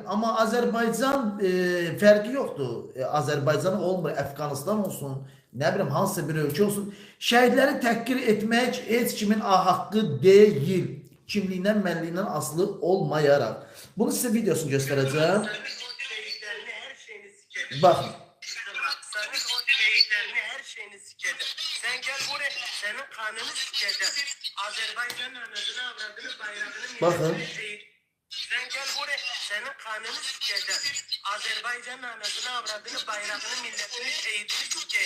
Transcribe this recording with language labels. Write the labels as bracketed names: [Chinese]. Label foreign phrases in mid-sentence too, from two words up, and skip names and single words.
[Azerbaijani] Amma Azərbaycan fərqi yoxdur. Azərbaycan olmur, Əfqanistan olsun, nə bilim, hansısa bir ölkə olsun. Şəhidləri təhqir etmək heç kimin haqqı deyil. Kimliyindən, mənliyindən asılı olmayaraq. Bunu sizə videosunu göstərəcəm. Baxın. [Turkish] Sen gel buraya, senin kanını sikeceğim. Azerbaycan'ın anasını, avradını, bayrağını, Bakın. milletini şehit. Sen gel buraya, senin kanını sikeceğim. Azerbaycan'ın anasını, avradını, bayrağını, milletini, şehidini sikeceğim.